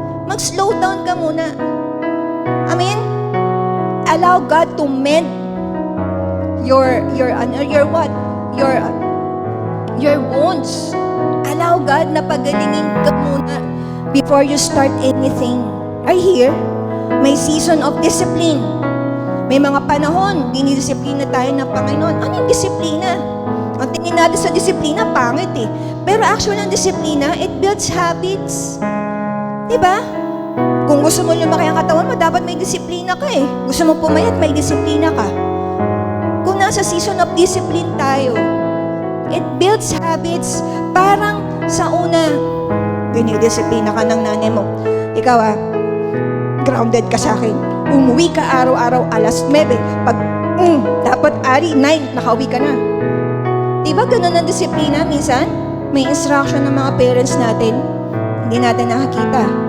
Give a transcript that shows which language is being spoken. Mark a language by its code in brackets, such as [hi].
[tl] Mag-slow down ka muna. [en] Amen? Allow God to mend your what? Your wounds. Allow God [tl] na pagalingin ka muna [en] before you start anything. Are you here? May season of discipline. [tl] May mga panahon, dinidisiplina tayo ng Panginoon. Ano yung disiplina? Ang tingin natin sa disiplina, pangit eh. Pero actually, ang disiplina, [en] it builds habits. [tl] Diba? Kung gusto mo lumaki ang katawan mo, dapat may disiplina ka eh. Gusto mo pumayat, may disiplina ka. Kung nasa [en] season of discipline tayo, it builds habits. [tl] Parang sa una, dinidisiplina ka ng nanay mo. Ikaw grounded ka sa akin. Umuwi ka araw-araw alas 9. Pag, dapat 9, nakauwi ka na. Diba ganun ang disiplina? Minsan, may instruction ng mga parents natin, hindi natin nakakita.